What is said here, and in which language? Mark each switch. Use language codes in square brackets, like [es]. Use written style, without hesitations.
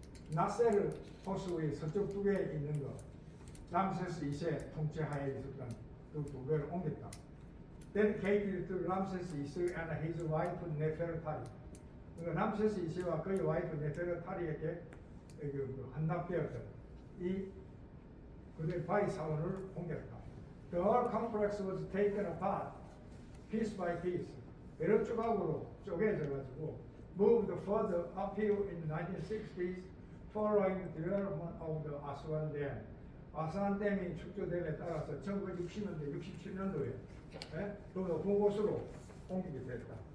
[ko] 나세르 호수의 서쪽 두 개에 있는 거 람세스 2세 통치하에 있었던 그 두 개를 옮겼다. [en] Dedicated to Ramses II and his wife Nefertari. [ko] 그러니까 람세스 2세와 그의 와이프 네페르타리에게 헌납되었던 이 그들의 바위 사원을 옮겼다. [en] The whole complex was taken apart, piece by piece. [ko] 여러 조각으로 쪼개져 가지고 [en] moved further uphill in the 1960s following the development of the Aswan Dam. [ko] 아스완 댐이 축조됨에 따라서 1960년대, 67년도에 더 높은 곳으로 옮기게 됐다.